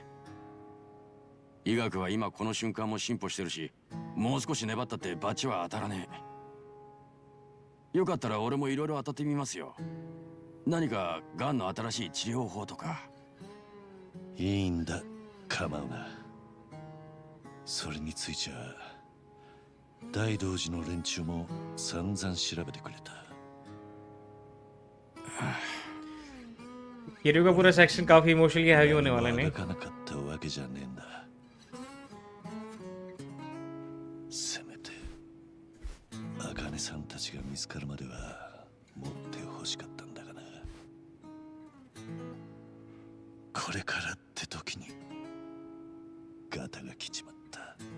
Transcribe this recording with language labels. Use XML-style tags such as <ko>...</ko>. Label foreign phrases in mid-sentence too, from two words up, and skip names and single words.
<ja>医学は今この瞬間も進歩してるし、もう少し粘ったってバチは当たらねえ。よかったら俺もいろいろ当たってみますよ。何かがんの新しい治療法とか。いいんだ、構うな。それについちゃ大道寺の連中も散々調べてくれた。</ja> <hi>किरयू का पूरा सेक्शन काफी</hi> <en>emotionally heavy</en> <hi>होने वाला है नहीं?</hi> <ja>かなかったわけじゃねえんだ。せめて茜さんたちが見つかるまでは持ってほしかったんだがな。これからって時にガタが来ちまった。</ja>